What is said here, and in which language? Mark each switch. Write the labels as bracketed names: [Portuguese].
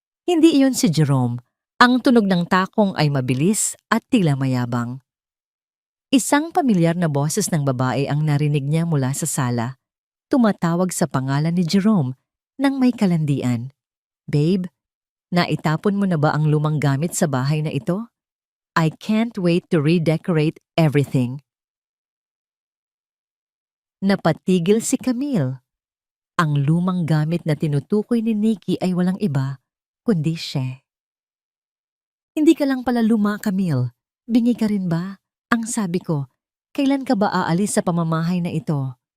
[Filipino] Hindi iyon si Jerome. Ang tunog ng takong ay mabilis at tila mayabang. Isang pamilyar na boses ng babae ang narinig niya mula sa sala. Tumatawag sa pangalan ni Jerome nang may kalandian. "Babe, naitapon mo na ba ang lumang gamit sa bahay na ito? [English] I can't wait to redecorate everything." [Filipino] Napatigil si Camille. Ang lumang gamit na tinutukoy ni Nikki ay walang iba, kundi siya. "Hindi ka lang pala luma, Camille. Bingi ka rin ba?" Ang sabi ko, "Kailan ka ba aalis sa pamamahay na ito?"